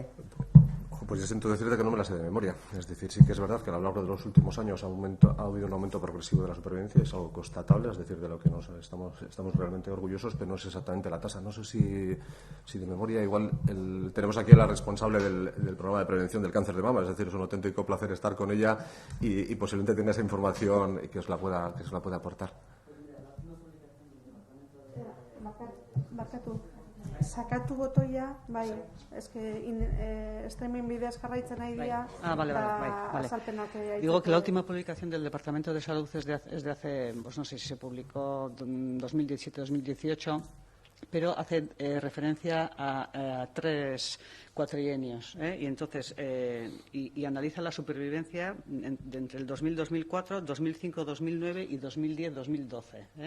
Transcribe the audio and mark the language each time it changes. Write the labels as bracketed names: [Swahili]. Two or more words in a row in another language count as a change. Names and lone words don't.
[Spanish] Pues yo siento decirte que no me la sé de memoria. Es decir, sí que es verdad que a lo largo de los últimos años ha habido un aumento progresivo de la supervivencia, es algo constatable, es decir, de lo que estamos realmente orgullosos, pero no es exactamente la tasa. No sé si de memoria, igual tenemos aquí a la responsable del programa de prevención del cáncer de mama, es decir, es un auténtico placer estar con ella y posiblemente tenga esa información y que os la pueda aportar. [Basque] Sakatu botoia, bai, streaming bidez jarraitzen nahi dira. [Spanish] Vale. Digo que la última publicación del Departamento de Salud es de hace, pues no sé si se publicó en 2017-2018, pero hace referencia a 3 cuatrienios, y entonces y analiza la supervivencia entre el 2000-2004, 2005-2009 y 2010-2012.